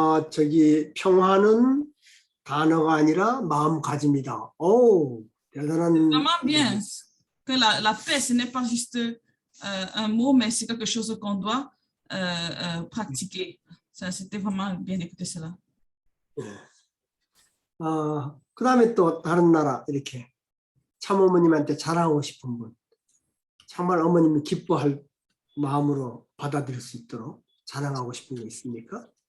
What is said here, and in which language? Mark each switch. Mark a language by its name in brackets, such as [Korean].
[Korean] 저기 평화는 단어가 아니라 마음가짐이다. 오, 대단한. [French] Vraiment bien que la paix, ce n'est pas juste un mot, mais c'est quelque chose qu'on doit pratiquer. C'était vraiment bien d'écouter cela. [Korean] 그 다음에 또 다른 나라 이렇게 참 어머님한테 자랑하고 싶은 분, 정말 어머님이 기뻐할 마음으로 받아들일 수 있도록 자랑하고 싶은 거 있습니까?